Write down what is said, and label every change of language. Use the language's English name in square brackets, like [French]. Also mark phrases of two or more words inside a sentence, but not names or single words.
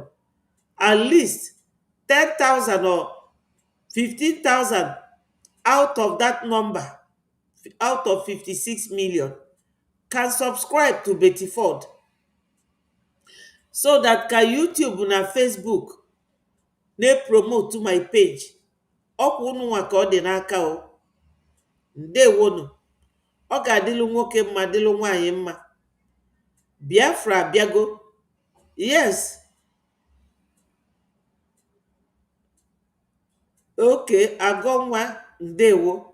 [English] At least 10,000 or 15,000 out of that number, out of 56 million, can subscribe to Betty4 so that can YouTube and Facebook they promote to my page. [Igbo] Ọkwa unu nwa ka ọ dị n'aka o. Ndewonu. Ọ ga-adịlụ nwoke mma, dịlụ nwaanyị mma. Biafra abịago. Yes. Okay, Agonwa, ndewo.